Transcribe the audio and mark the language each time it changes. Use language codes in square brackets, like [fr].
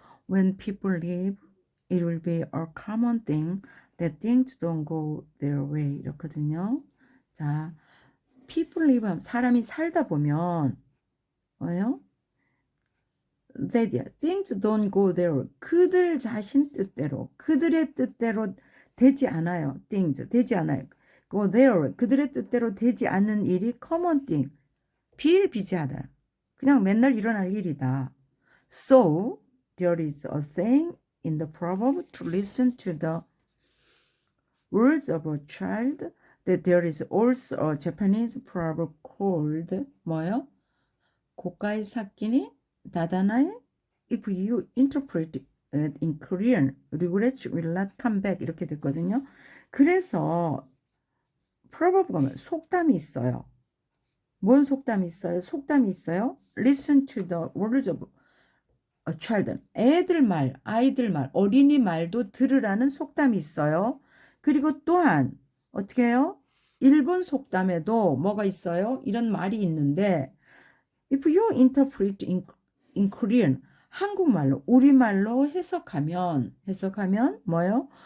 [en] When people leave it will be a common thing that things don't go their way [ko] 이렇거든요. 자, [en] people live [ko] 하면 사람이 살다 보면 뭐예요? [en] things don't go their way. [ko] 그들 자신 뜻대로 그들의 뜻대로 되지 않아요. things 되지 않아요. [en] go their way. [ko] 그들의 뜻대로 되지 않는 일이 [en] common thing [ko] 비일비재하다. 그냥 맨날 일어날 일이다. [en] So there is a thing in the proverb to listen to the words of a child that there is also a Japanese proverb called [ko] 뭐요? [ja] 고가의 삭기니 다다나에 [en] if you interpret it in Korean regrets will not come back [ko] 이렇게 됐거든요. 그래서 proverb 가면 속담이 있어요. 뭔 속담이 있어요? [en] Listen to the words of a child. [ko] 아이들 말, 어린이 말도 들으라는 속담이 있어요. 그리고 또한 어떻게 해요? 일본 속담에도 뭐가 있어요? 이런 말이 있는데 [en] if you interpret in Korean [ko] 한국말로 우리말로 해석하면 뭐예요?